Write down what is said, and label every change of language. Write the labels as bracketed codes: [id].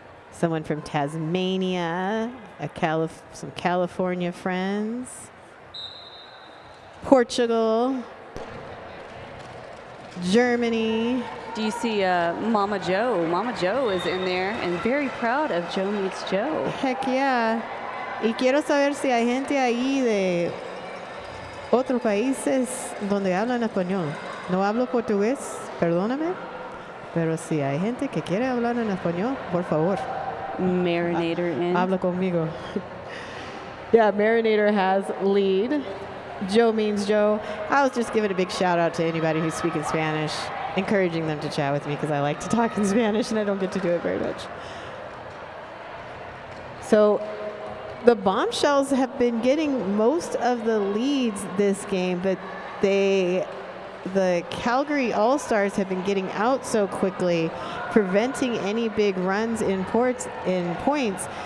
[en] Someone from Tasmania, some California friends. Portugal. Germany. Do you see Mama Joe? Mama Joe is in there and very proud of Joe Meets Joe. Heck yeah. [es] Y quiero saber si hay gente ahí de otros países donde hablan español. No hablo portugués, perdóname, pero si hay gente que quiere hablar en español, por favor. [en] Marinator in. [es] Habla conmigo. [en] Yeah, Marinator has lead. Joe Means Joe. I was just giving a big shout out to anybody who's speaking Spanish, encouraging them to chat with me because I like to talk in Spanish and I don't get to do it very much. So the Bombshells have been getting most of the leads this game, but the Calgary All-Stars have been getting out so quickly, preventing any big runs in points.